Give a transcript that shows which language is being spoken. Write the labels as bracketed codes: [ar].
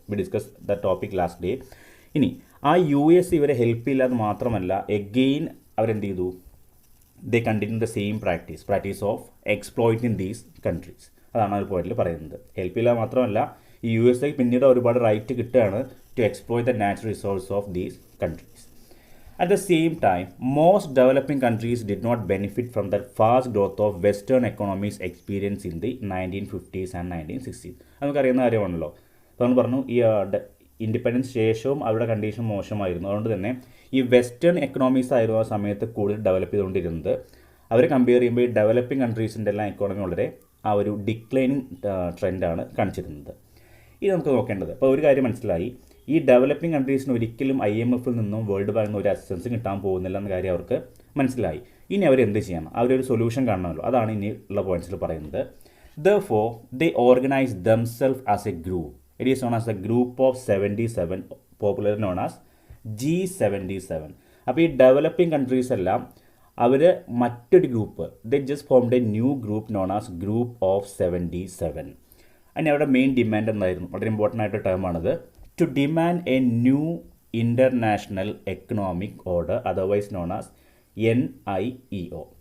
[en] We discuss the topic last day. [ml] ഇനി ആ US ഇവരെ ഹെൽപ്പ് ചെയ്യില്ലാതെ മാത്രമല്ല, എഗെയിൻ അവരെന്ത് ചെയ്തു, [en] They continue the same practice of exploiting these countries. [ml] അതാണ് ഒരു പോയിന്റിൽ പറയുന്നത്. ഹെൽപ്പ് ചെയ്യില്ലാതെ മാത്രമല്ല, ഈ US പിന്നീട് ഒരുപാട് റൈറ്റ് കിട്ടുകയാണ് [en] To exploit the natural resource of these countries. At the same time, most developing countries did not benefit from the fast growth of Western economies experienced in the 1950s and 1960s. [ml] നമുക്കറിയുന്ന കാര്യമാണല്ലോ. അപ്പോൾ നമ്മൾ പറഞ്ഞു, ഈ independence ശേഷവും അവരുടെ condition മോശമായിരുന്നു. അതുകൊണ്ട് തന്നെ ഈ വെസ്റ്റേൺ എക്കണോമീസ് ആയിരുന്നു ആ സമയത്ത് കൂടുതൽ ഡെവലപ്പ് ചെയ്തുകൊണ്ടിരുന്നത്. അവരെ കമ്പയർ ചെയ്യുമ്പോൾ ഈ ഡെവലപ്പിംഗ് കൺട്രീസിൻ്റെ എല്ലാം എക്കോണമി വളരെ ആ ഒരു ഡിക്ലൈനിങ് ട്രെൻഡാണ് കാണിച്ചിരുന്നത്. ഇത് നമുക്ക് നോക്കേണ്ടത്. അപ്പോൾ ഒരു കാര്യം മനസ്സിലായി, ഈ ഡെവലപ്പിംഗ് കൺട്രീസിന് ഒരിക്കലും IMFിൽ നിന്നും വേൾഡ് ബാങ്കിൽ നിന്നും ഒരു അസിസ്റ്റൻസ് കിട്ടാൻ പോകുന്നില്ല എന്ന കാര്യം അവർക്ക് മനസ്സിലായി. ഇനി അവർ എന്ത് ചെയ്യണം, അവരൊരു സൊല്യൂഷൻ കാണണമല്ലോ. അതാണ് ഇനി ഉള്ള പോയിന്റ്സിൽ പറയുന്നത്. [en] Therefore, they organize themselves as a group. It is known as the Group of 77, popularly known as G77. [ml] അപ്പോൾ ഈ ഡെവലപ്പിംഗ് കൺട്രീസ് എല്ലാം അവർ മറ്റൊരു group, [en] They just formed a new group known as group of 77. [ml] അതിന് അവരുടെ main demand എന്തായിരുന്നു, വളരെ important ആയിട്ട് ടേമാണിത്, [en] to demand a new international economic order, [ml] otherwise known as NIEO.